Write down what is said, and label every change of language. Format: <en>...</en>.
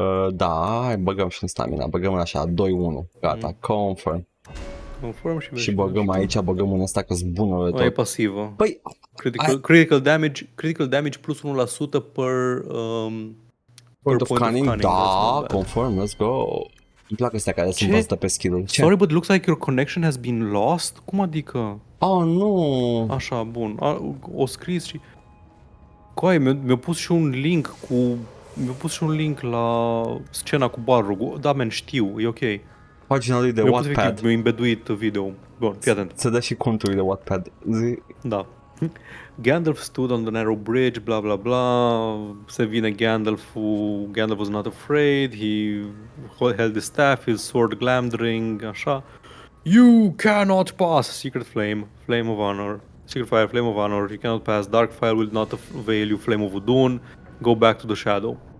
<ro>Da, băgăm și în stamina. Băgăm în așa, 2-1. Gata, confirm. Confirm și băgăm aici, băgăm în ăsta că-s bună de tot. E pasivă. Păi,</ro> <en>critical damage plus 1% per point of cunning. Da, confirm, let's go.</en> <ro>Îmi plac astea care sunt bazate pe skill-uri.</ro> <en>Sorry, but looks like your connection has been lost?</en> <ro>Cum adică? Oh, nu. Așa, bun. O scris și... Coai, mi-a pus și un link cu... Mi-a pus și un link la scena cu Balrog. Da, man, știu, e ok. Pagina lui de Wattpad. Mi-a imbeduit video. Bun, fii atent. Se dă și conturile de Wattpad.</ro> <en>Da. Gandalf stood on the narrow bridge, blah blah blah.</en> <ro>Se vine</ro> <en>Gandalf was not afraid. He held his staff, his sword glamdring, așa. You cannot pass, secret flame, flame of honor. Secret fire, flame of honor. You cannot pass. Dark fire will not avail you. Flame of Udun. Go back to the shadow.</en>